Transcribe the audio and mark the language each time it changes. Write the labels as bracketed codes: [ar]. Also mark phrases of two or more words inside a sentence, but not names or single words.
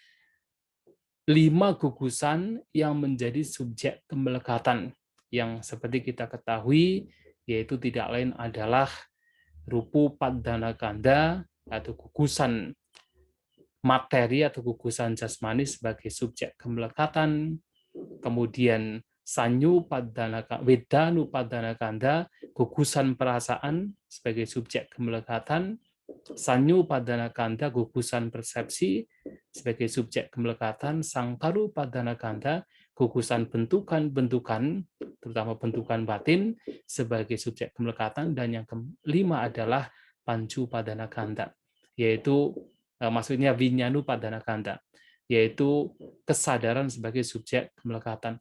[id] 5 gugusan yang menjadi subjek kemelekatan yang seperti kita ketahui yaitu tidak lain adalah [pi] rupu padana kanda [id] atau gugusan materi atau gugusan jasmani sebagai subjek kemelekatan, kemudian [pi] sanyu padana wedanu padana kanda [id] gugusan perasaan sebagai subjek kemelekatan, [pi] sanyu padana kanda [id] gugusan persepsi sebagai subjek kemelekatan, [pi] sangkaru padana kanda [id] gugusan bentukan-bentukan terutama bentukan batin sebagai subjek kemelekatan, dan yang kelima adalah [pi] pancu padana kanda [id] yaitu maksudnya [pi] vinyanu padana kanda [id] yaitu kesadaran sebagai subjek kemelekatan.